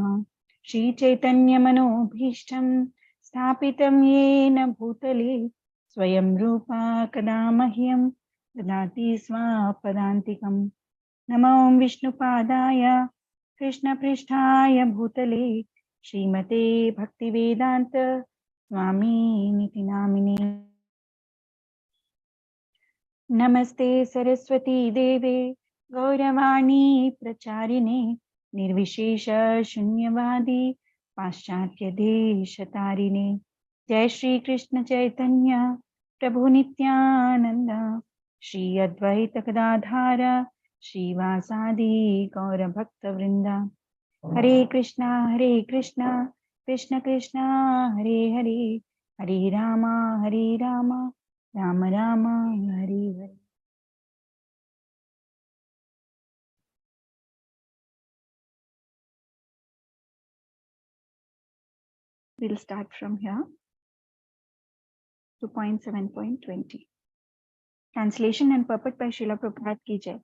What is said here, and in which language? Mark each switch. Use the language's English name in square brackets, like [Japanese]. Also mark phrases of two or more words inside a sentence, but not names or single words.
[Sanskrit] శ్రీ చైతన్యమనోభీష్టం స్థాపితం యేన భూతలే స్వయం రూపా కదా మహ్యం దదాతి స్వపదాంతికం. నమో విష్ణుపాదాయ కృష్ణపృష్ఠాయ భూతలే శ్రీమతే భక్తివేదాంత स्वामी नामिने. नमस्ते सरस्वती देवे गौरवाणी प्रचारिणे निर्विशेष शून्यवादी पाश्चात्य देश तारिणे. जय श्री कृष्ण चैतन्य प्रभु नित्यानंद श्री अद्वैत गदाधार श्रीवासादि गौर भक्त वृंदा. हरे कृष्णा कृष्ण कृष्ण हरे हरे, हरे राम राम राम हरे हरे. [English] We'll start from here to point 7.20. Translation and purport by Srila Prabhupada [Hindi] की जय.